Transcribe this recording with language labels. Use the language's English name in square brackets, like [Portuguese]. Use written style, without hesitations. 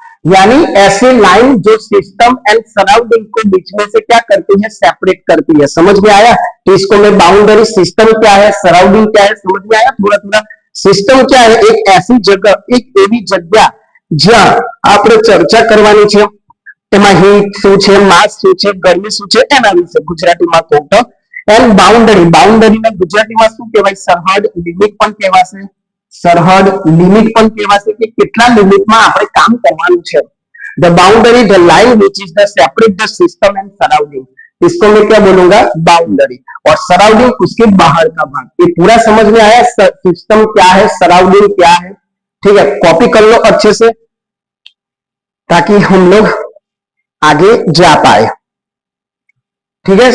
[Hindi] यानी ऐसे लाइन जो सिस्टम एंड सराउंडिंग को बीच में से क्या करती है, सेपरेट करती है। समझ में आया? तो इसको मैं बाउंड्री, सिस्टम क्या है, सराउंडिंग क्या है, समझ में आया थोड़ा थोड़ा? सिस्टम क्या है, एक ऐसी जगह, एक एवी जगह [Gujarati] જ્યાં આપણે ચર્ચા કરવાની છે, એમાં હીટ શું છે, માસ શું છે, ગરમી શું છે, એના વિશે ગુજરાતીમાં કહું તો. એન્ડ બાઉન્ડરી, બાઉન્ડરીને ગુજરાતીમાં શું કહેવાય, સરહદ, લિમિટ પણ કહેવાશે, સરહદ, લિમિટ પણ કહેવાશે કે કેટલા લિમિટમાં આપણે કામ કરવાનું છે. [English] the boundary, the line which is the separate the system and surrounding, [Hindi] इसको मैं क्या बोलूंगा, [English] Boundary. [Hindi] और सराउंडिंग उसके बाहर का भाग। ये पूरा समझ में आया, सिस्टम क्या है, सराउंडिंग क्या है, ठीक है। कॉपी कर लो अच्छे से ताकि हम लोग आगे जा पाए, ठीक है।